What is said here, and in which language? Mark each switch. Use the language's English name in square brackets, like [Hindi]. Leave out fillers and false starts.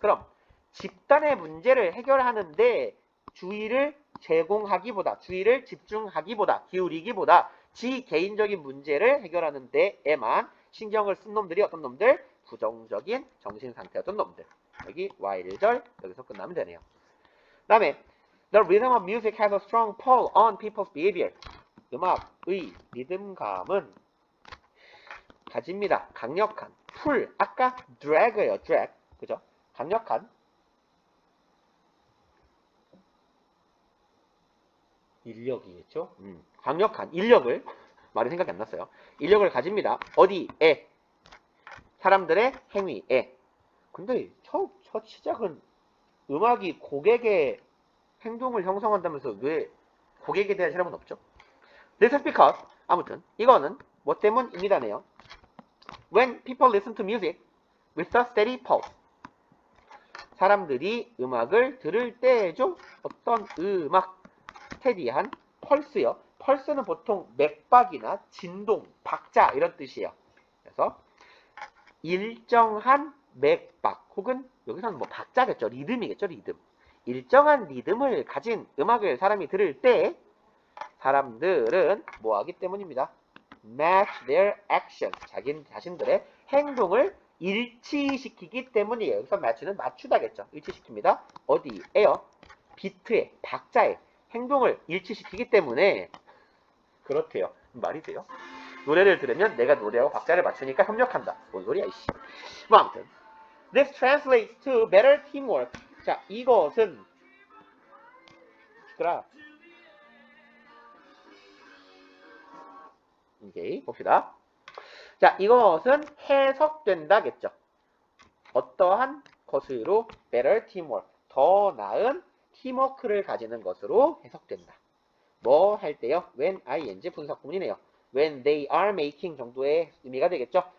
[Korean] 그럼 집단의 문제를 해결하는데 주의를 제공하기보다, 주의를 집중하기보다, 기울이기보다 지 개인적인 문제를 해결하는 데에만 신경을 쓴 놈들이 어떤 놈들? 부정적인 정신상태였던 놈들. 여기 while절 여기서 끝나면 되네요. [English] 그 다음에 The rhythm of music has a strong pull on people's behavior. [Korean] 음악의 리듬감은 가집니다. 강력한 풀. 아까 drag예요. drag. 그죠? 강력한 인력이겠죠? 강력한 인력을 말이 생각이 안 났어요. 인력을 가집니다. 어디에? 사람들의 행위에. 근데 첫 시작은 음악이 고객의 행동을 형성한다면서 왜 고객에 대한 실험은 없죠? [English] This is because [Korean] 아무튼 이거는 뭐 때문입니다네요. [English] When people listen to music with a steady pulse. [Korean] 사람들이 음악을 들을 때죠. 어떤 음악 스테디한 펄스요. 펄스는 보통 맥박이나 진동, 박자 이런 뜻이에요. 그래서 일정한 맥박 혹은 여기서는 뭐 박자겠죠. 리듬이겠죠. 리듬. 일정한 리듬을 가진 음악을 사람이 들을 때 사람들은 뭐 하기 때문입니다. [English] match their actions. [Korean] 자신들의 행동을 일치시키기 때문이에요. 여기서 match는 맞추다겠죠. 일치시킵니다. 어디에요? 비트에, 박자에 행동을 일치시키기 때문에 그렇대요. 말이 돼요? 노래를 들으면 내가 노래하고 박자를 맞추니까 협력한다. 뭔 소리야 이씨. 뭐 아무튼 [English] This translates to better teamwork. [Korean] 자, 이것은 오케이, 봅시다. 자, 이것은 해석된다겠죠. 어떠한 것으로 better teamwork, 더 나은 팀워크를 가지는 것으로 해석된다. 뭐 할 때요? [English] when ing [Korean] 분사구문이네요. [English] when they are making [Korean] 정도의 의미가 되겠죠.